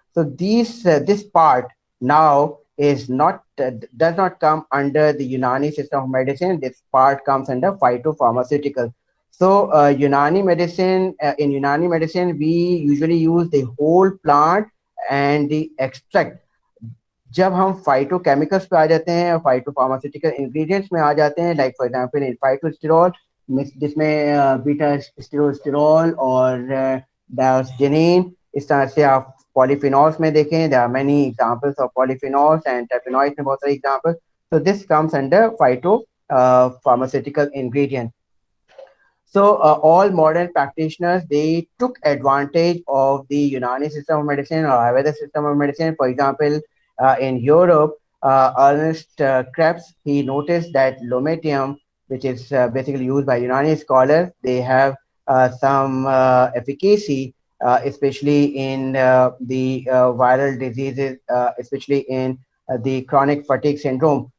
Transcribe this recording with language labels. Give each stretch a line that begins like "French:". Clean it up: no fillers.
English: So these this part now is not does not come under the Unani system of medicine. This part comes under phytopharmaceutical. So in Unani medicine, we usually use the whole plant and the extract.
Hindi: जब हम phytochemicals पे आ जाते हैं और phyto pharmaceutical ingredients में आ जाते हैं,
English: like for example in phytosterol,
Hindi: जिसमें बीटा स्टेरोस्टेरॉल और डायोस्जेनिन, इस तरह से आप पॉलीफिनॉल्स में देखें,
English: there are many examples of polyphenols and terpenoids
Hindi: में बहुत सारे examples.
English: So this comes under phyto pharmaceutical ingredient. So all modern practitioners, they took advantage of the Unani system of medicine or Ayurveda system of medicine. For example, in Europe, Ernest Krebs, he noticed that lometium, which is basically used by Unani scholars, they have some efficacy, especially in the viral diseases, especially in the chronic fatigue syndrome.